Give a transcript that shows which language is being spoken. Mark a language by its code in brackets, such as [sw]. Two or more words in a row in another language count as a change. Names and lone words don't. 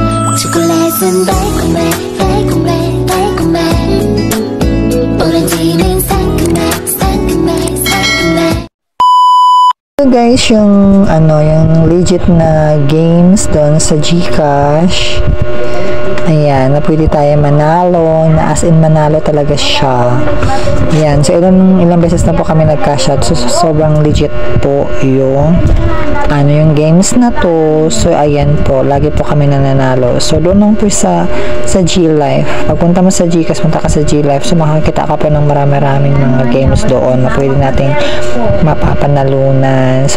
[ko] 초콜릿은 달콤해 달콤해 달콤해 오렌지는 상큼해 상큼해 상큼해. [en] So guys, [tl] yung yung legit na games doon sa GCash. Ayan, na pwede tayo manalo, na as in manalo talaga siya. Ayan, so ilang beses na po kami nag-cash out. So sobrang legit po yung yung games na to. So ayan po, lagi po kami nananalo. So doon lang po sa G-Life. Pagpunta mo sa GCash, punta ka sa G-Life. So makakita ka po ng marami-raming mga games doon na pwede nating mapapanalunan.